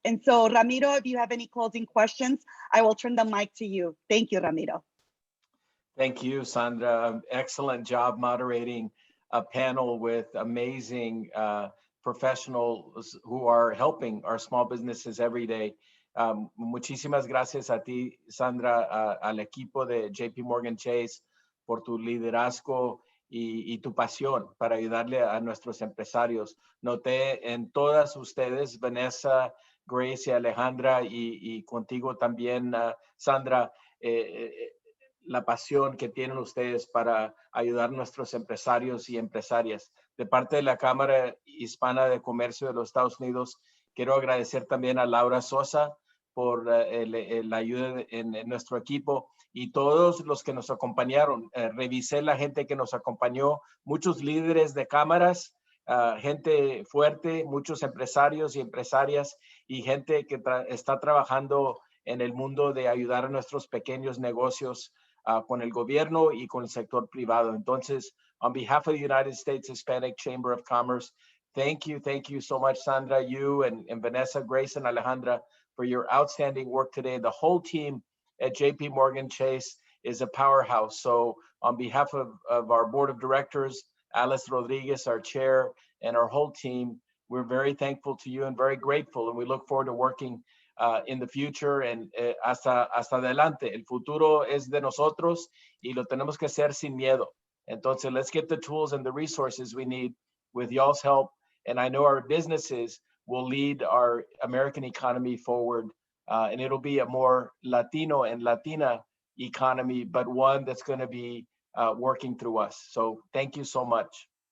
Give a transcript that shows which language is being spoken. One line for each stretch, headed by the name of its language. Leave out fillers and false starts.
English: And so, Ramiro, if you have any closing questions, I will turn the mic to you. Thank you, Ramiro. Thank you, Sandra. Excellent job moderating a panel with amazing professionals who are helping our small businesses every day.
Spanish: Muchísimas gracias a ti, Sandra, al equipo de JPMorgan Chase por tu liderazgo y tu pasión para ayudarle a nuestros empresarios. Noté en todas ustedes, Vanessa, Grace y Alejandra, y contigo también, Sandra, la pasión que tienen ustedes para ayudar a nuestros empresarios y empresarias. De parte de la Cámara Hispana de Comercio de los Estados Unidos, quiero agradecer también a Laura Sosa por la ayuda en nuestro equipo y todos los que nos acompañaron. Revisé la gente que nos acompañó, muchos líderes de cámaras, gente fuerte, muchos empresarios y empresarias y gente que está trabajando en el mundo de ayudar a nuestros pequeños negocios con el gobierno y con el sector privado. Entonces,
English: on behalf of the United States Hispanic Chamber of Commerce, thank you so much, Sandra, you and Vanessa, Grace, and Alejandra, for your outstanding work today. The whole team at JPMorgan Chase is a powerhouse. So on behalf of our board of directors, Alice Rodriguez, our chair, and our whole team, we're very thankful to you and very grateful. And we look forward to working in the future and
Spanish: hasta adelante. El futuro es de nosotros y lo tenemos que hacer sin miedo.
English: Entonces, let's get the tools and the resources we need with y'all's help. And I know our businesses will lead our American economy forward. And it'll be a more Latino and Latina economy, but one that's going to be working through us. So thank you so much.